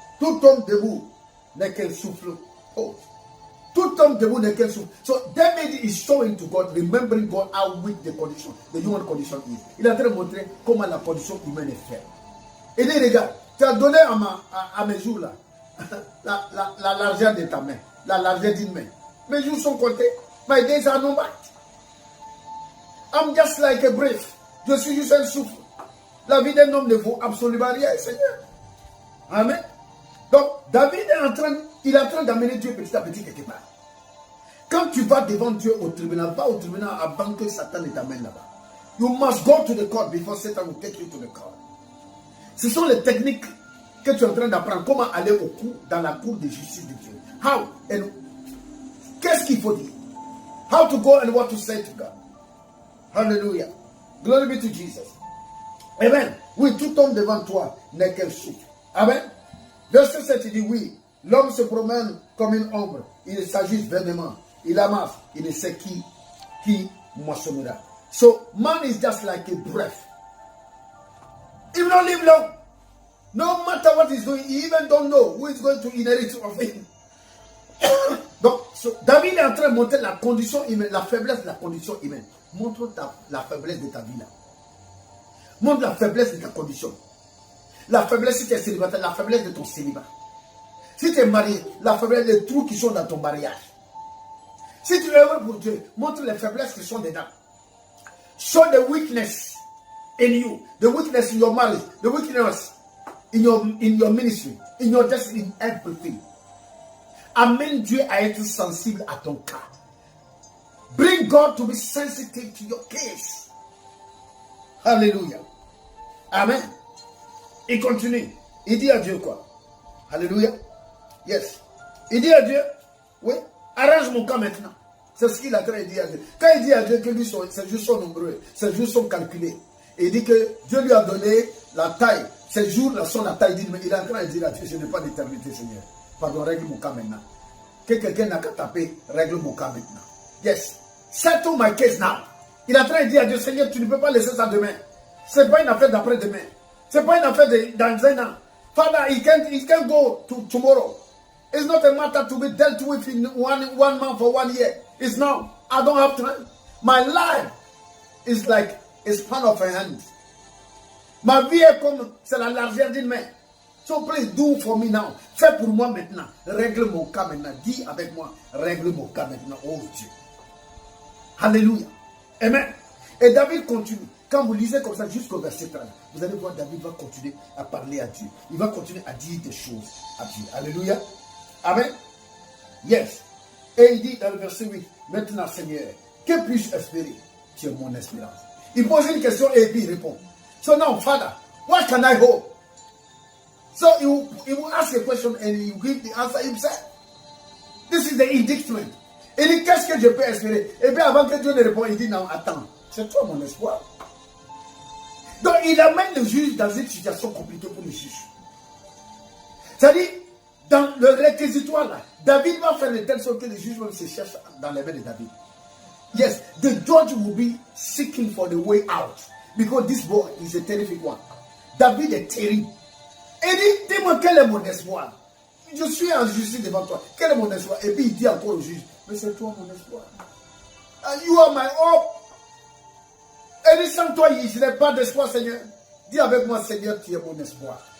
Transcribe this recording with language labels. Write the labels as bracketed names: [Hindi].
[French] Tout homme debout n'est qu'un souffle. Oh. Tout homme debout n'est qu'un souffle. [English] So David is showing to God, remembering God how weak the condition, the human condition is. [French] Il est en train de montrer comment la condition humaine est faible. Il dit, regarde, tu as donné à mes jours là, la largeur de ta main, la largeur d'une main. Mes jours sont comptés. [English] My days are numbered. I'm just like a breath. [French] Je suis juste un souffle. La vie d'un homme ne vaut absolument rien, Seigneur. Amen. Donc, David est en train d'amener Dieu petit à petit quelque part. Quand tu vas devant Dieu au tribunal, va au tribunal avant que Satan ne t'amène là-bas. [English] You must go to the court before Satan will take you to the court. [French] Ce sont les techniques que tu es en train d'apprendre. Comment aller dans la cour de justice de Dieu. [English] How and [French] qu'est-ce qu'il faut dire? [English] How to go and what to say to God. Hallelujah. Glory be to Jesus. [French] Amen. Oui, tout homme devant toi n'est qu'un souffle. Amen. Verset 7, il dit, oui, L'homme se promène comme une ombre. Il s'agit vainement. Il amasse. Il ne sait qui moissonnera. [English] So, man is just like a breath. He will not live long. No matter what he's doing, he even don't know who is going to inherit of him. [French] Donc, David est en train de montrer la condition humaine, la faiblesse de la condition humaine. Montre la faiblesse de ta vie là. Montre la faiblesse de ta condition. La faiblesse si tu es célibataire, la faiblesse de ton célibat. Si tu es marié, la faiblesse des trous qui sont dans ton mariage. Si tu œuvres pour Dieu, montre les faiblesses qui sont dedans. [English] Show the weakness in you, the weakness in your marriage, the weakness in your ministry, in your destiny, in everything. [French] Amène Dieu à être sensible à ton cas. [English] Bring God to be sensitive to your case. [French] Alléluia. Amen. Il continue. Il dit à Dieu quoi? Alléluia. Yes. Il dit à Dieu, oui, arrange mon cas maintenant. C'est ce qu'il a traité de dire à Dieu. Quand il dit à Dieu que lui, ses jours sont nombreux, ses jours sont calculés, et il dit que Dieu lui a donné la taille, ses jours sont la taille, il est en train de dire à Dieu, je n'ai pas d'éternité, Seigneur. Pardon, règle mon cas maintenant. Que quelqu'un n'a qu'à taper, règle mon cas maintenant. Yes. [English] Settle my case now. [French] Il est en train de dire à Dieu, Seigneur, tu ne peux pas laisser ça demain. Ce n'est pas une affaire d'après-demain. Ce n'est pas une affaire dans un an. [English] Father, he can go to tomorrow. It's not a matter to be dealt with in one month or 1 year. It's now. I don't have time. My life is like a span of a hand. [French] Ma vie est comme, c'est la largeur d'une main. [English] So please do for me now. [French] Fais pour moi maintenant. Règle mon cas maintenant. Dis avec moi, règle mon cas maintenant. Oh Dieu. Alléluia. Amen. Et David continue. Quand vous lisez comme ça jusqu'au verset 30, vous allez voir David va continuer à parler à Dieu. Il va continuer à dire des choses à Dieu. Alléluia. Amen. Yes. Et il dit dans le verset 8, maintenant Seigneur, que puis-je espérer? Tu es mon espérance. Il pose une question et puis il répond. [English] So now, Father, what can I hope? So he will ask a question and he will give the answer himself. This is the indictment. [French] Il dit, qu'est-ce que je peux espérer? Et bien avant que Dieu ne réponde, il dit, non, attends, c'est toi mon espoir. Donc il amène le juge dans une situation compliquée pour le juge. C'est-à-dire, dans le réquisitoire là, David va faire de telle sorte que le juge même se cherche dans les mains de David. [English] Yes, the judge will be seeking for the way out. Because this boy is a terrific one. [French] David est terrible. Et dit, dis-moi quel est mon espoir. Je suis en justice devant toi. Quel est mon espoir? Et puis il dit encore au juge, mais c'est toi mon espoir. [English] And you are my hope. [French] Et dit, sans toi, je n'ai pas d'espoir, Seigneur. Dis avec moi, Seigneur, tu es mon espoir.